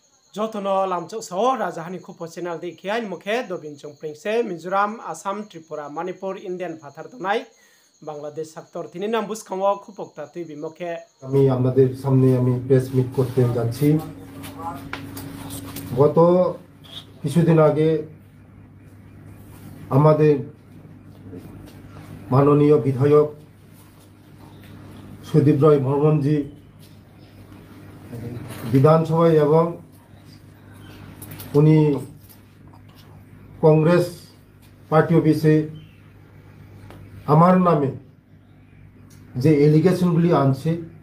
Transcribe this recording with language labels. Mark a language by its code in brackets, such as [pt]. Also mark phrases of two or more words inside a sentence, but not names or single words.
[trp] Jotono lamchok so rajahani khupo channel de khian mukhe dobin chong pringse Mizoram Assam Tripura Manipur Indian Phathar donai Bangladesh sector tini nam buskhawo khupokta tui bimokhe [bn] আমি আপনাদের সামনে আমি প্রেস মিট করতে যাচ্ছি। গত কিছুদিন আগে আমাদের মাননীয় বিধায়ক সুদীপ রায় বর্মনজি বিধানসভায় এবং উনি কংগ্রেস পার্টি অফিসে আমার নামে যে এলিগেশনগুলি আনছে,